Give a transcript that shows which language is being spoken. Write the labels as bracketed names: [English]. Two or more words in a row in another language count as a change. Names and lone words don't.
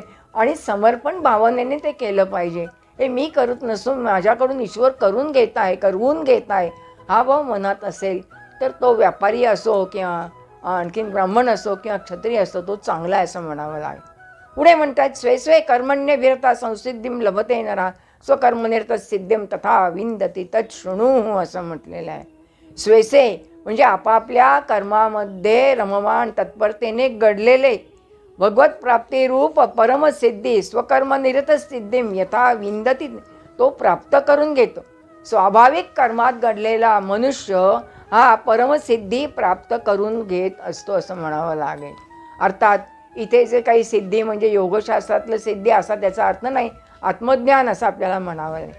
[Marathi] आणि समर्पण भावनेने ते केलं पाहिजे. हे मी करत नसून माझ्याकडून ईश्वर करवून घेत आहे हा भाव मनात असेल तर तो व्यापारी असो किंवा आणखीन ब्राह्मण असो किंवा क्षत्रिय असो तो चांगला आहे असं म्हणावं लागेल. पुढे म्हणतात [Sanskrit] स्वे स्वे कर्मण्य विरता संसिद्धीम लभते नरा स्वकर्मनिरत सिद्धिम तथा विंदती तत् शृणु [Marathi] असं म्हटलेलं आहे. स्वेसे म्हणजे आपापल्या कर्मामध्ये रममाण तत्परतेने घडलेले भगवत प्राप्तिरूप परमसिद्धी [Sanskrit] स्वकर्मनिरत सिद्धीम यथा विंदती [Marathi] तो प्राप्त करून घेतो. स्वाभाविक कर्मात घडलेला मनुष्य हा परमसिद्धी प्राप्त करून घेत असतो असं म्हणावं लागेल. अर्थात इथे जे काही सिद्धी म्हणजे योगशास्त्रातलं सिद्धी असा त्याचा अर्थ नाही, आत्मज्ञान असं आपल्याला म्हणावं लागेल.